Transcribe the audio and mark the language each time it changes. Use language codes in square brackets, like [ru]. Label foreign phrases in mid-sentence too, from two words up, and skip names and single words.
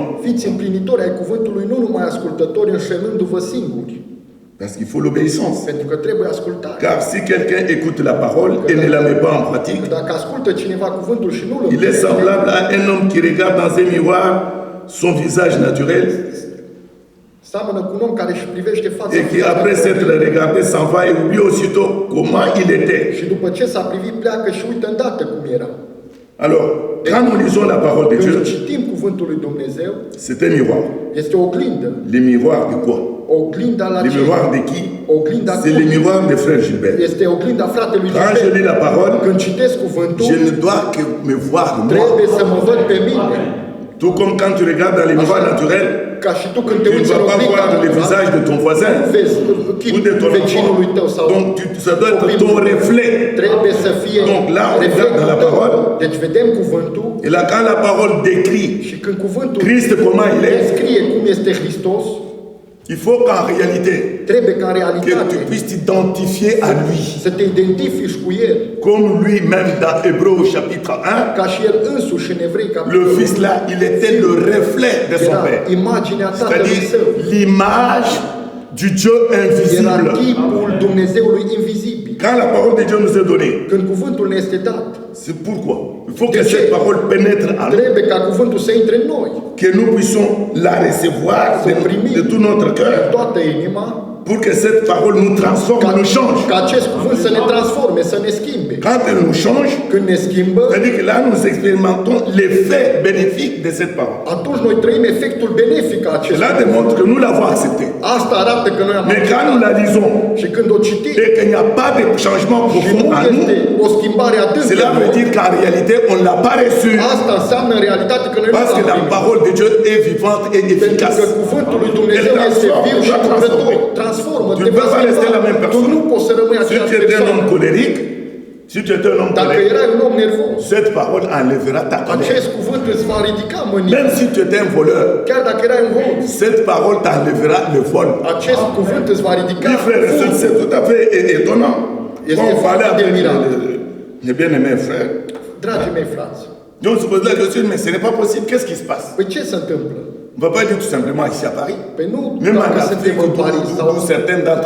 [ro] Fiți împlinitori ai cuvântului, nu numai ascultători, înșelându-vă singuri. [fr] Parce qu'il faut l'obéissance. [ro] Pentru că trebuie ascultare. [fr] Car si quelqu'un écoute la parole et ne la met pas en pratique, [ro] Dacă ascultă cineva cuvântul și nu-l [fr] il est [ro] împlinește, [fr] semblable à un homme qui regarde dans un miroir son visage naturel [ro] seamănă cu un om care își privește fața [fr] et qui, après s'être regardé, s'en va et oublie aussitôt comment il était. [ro] și după ce s-a privit pleacă și uită îndată cum era. [fr] Alors, quand nous lisons la parole de Dieu, [ro] Când citim cuvântul lui Dumnezeu, [fr] c'est un miroir. [ro] este o oglindă. [fr] Les miroirs de quoi? [ro] Oglinda la [fr] Les [ro] ce? [fr] miroirs de qui? [ro] Oglinda [fr] C'est les miroirs de frère Gilbert. [ro] Este oglinda fratelui [fr] Quand je lis [ro] Gilbert. [fr] la parole, [ro] Când citesc cuvântul, [fr] je ne dois que me voir moi. [ro] trebuie să mă văd pe mine. [fr] Tout comme quand tu regardes dans les miroirs naturels, [ro] Ca și tu când te [fr] tu ne [ro] uiți în [fr] vas pas [ro] oglinda [fr] voir le visage de ton voisin [ro] vezi [fr] ou de [ro] chipul [fr] ton [ro] vecinului tău [fr] enfant. [ro] sau [fr] Donc ça doit être ton reflet. [ro] trebuie să fie [fr] Donc là, on regarde [ro] reflectul [fr] dans la [ro] tău. [fr] parole. [ro] Deci vedem cuvântul [fr] Et là, quand la parole décrit [ro] și când cuvântul [fr] Christ comment il est, [ro] descrie cum este Hristos, [fr] il faut qu'en réalité, [ro] trebuie ca în [fr] que [ro] realitate [fr] tu puisses t'identifier à lui. [ro] să te identifici cu El. [fr] Comme lui-même dans Hébreux chapitre 1, [ro] Ca și El însuși în Evrei [fr] le [ro] capitolul [fr] Fils là, il était le reflet de son [ro] era [fr] Père. [ro] imaginea Tatălui [fr] C'est-à-dire [ro] Său. [fr] l'image du Dieu [ro] Era [fr] invisible. [ro] chipul Dumnezeului invizibil. [fr] Quand la parole de Dieu nous est donnée, [ro] Când cuvântul ne este dat, [fr] c'est pourquoi il faut que [ro] De ce? [fr] cette parole pénètre en nous, [ro] trebuie ca cuvântul să intre în noi, [fr] que nous puissions la recevoir [ro] să primim [fr] de tout notre [ro] în [fr] cœur, [ro] toată inima, [fr] pour que cette parole nous transforme, nous change. [ro] ca acest cuvânt să ne transforme, să ne schimbe. [fr] Quand elle nous change, [ro] Când ne schimbă, [fr] c'est-à-dire que là, nous expérimentons l'effet bénéfique de cette parole. [ro] atunci noi trăim efectul benefic a acestui [fr] Cela démontre que nous l'avons accepté. [ro] Asta arată că noi am [fr] Mais quand nous la lisons [ro] și când o citim [fr] et qu'il n'y a pas de changement [ro] și [fr] profond [ro] nu [fr] en [ro] este [fr] nous, [ro] o schimbare adâncă, [fr] cela veut dire qu'en réalité, on ne l'a pas reçu. [ro] asta înseamnă în realitate că noi nu [fr] Parce que [ro] l-am [fr] la [ro] primit. [fr] parole de Dieu est vivante et [ro] Pentru [fr] efficace. [ro] că cuvântul lui Dumnezeu El este transformă, viu și va lucrător. transforma. Transformă, [fr] Tu [ro] te [fr] ne peux [ro] va [fr] pas rester la même [ro] schimba. Tu [fr] personne. [ro] nu poți să rămâi [fr] Si [ro] aceeași [fr] tu étais un [ro] persoană. [fr] homme colérique, si tu étais un homme [ro] Dacă [fr] colérique, [ro] erai un om nervos, [fr] cette parole enlèvera ta colère. [ro] acest cuvânt îți va ridica mânia. [fr] Même si tu étais un voleur, [ro] Chiar dacă erai un hoț, [fr] cette parole t'enlèvera le vol. [ro] acest cuvânt îți va ridica [fr] Oui, frère et sœur, c'est tout à fait étonnant. [ro] Este [fr] Quand on parlait [ro] foarte [fr] avec [ro] admirabil. [fr] mes bien-aimés frères, [ro] Dragii mei frați, [fr] donc on se pose la question, mais ce n'est pas possible, qu'est-ce qui se passe? [ro] păi ce se întâmplă? [fr] On ne va pas dire tout simplement ici à Paris. [ro] Păi nu [fr] Même en [ro] dacă [fr] Afrique, [ro] suntem în Paris sau [fr] d'où certains d'entre